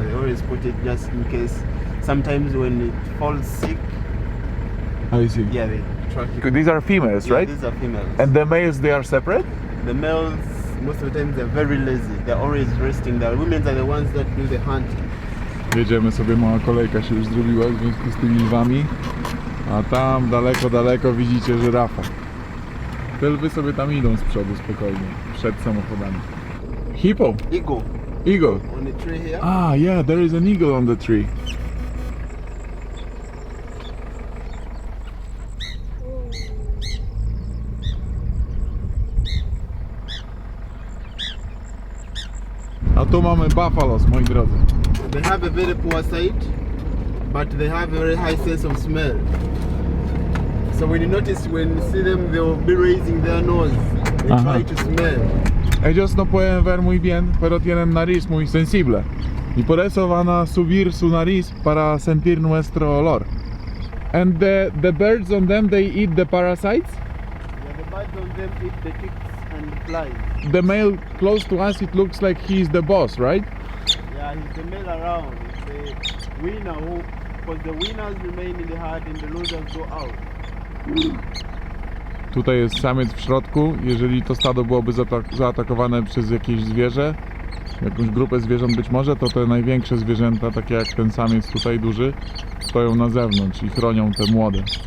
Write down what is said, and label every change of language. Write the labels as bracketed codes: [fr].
[en] They always put it just in case. Sometimes when it falls sick, I see. yeah, they track it. These are females, Yeah, right? these are females. And the males, they are separate? The males, most of the time, they're very lazy. They're always resting. The women are the ones that do the hunting. [pl] Jedziemy sobie, mała kolejka się już zrobiła w związku z tymi lwami. A tam daleko, daleko widzicie żyrafa. Te lwy sobie tam idą z przodu spokojnie, przed samochodami. [en] Hippo! Eagle Eagle! on the tree here. Ah, yeah, there is an eagle on the tree. [pl] A tu mamy buffalos, moi drodzy. [en] They have a very poor sight, but they have a very high sense of smell. So when you notice, when you see them, they'll be raising their nose. They try to smell. [es] Ellos no pueden ver muy bien, pero tienen nariz muy sensible. Y por eso van a subir su nariz para sentir nuestro olor. [en] And the birds on them, they eat the parasites? Yeah, the birds on them eat the ticks and flies. The male close to us, it looks like he's the boss, right? Yeah, he's the male around. It's the winner who, because the winners remain in the herd and the losers go out. [pl] Tutaj jest samiec w środku. Jeżeli to stado byłoby zaatakowane przez jakieś zwierzę, jakąś grupę zwierząt być może, to te największe zwierzęta, takie jak ten samiec tutaj duży, stoją na zewnątrz i chronią te młode.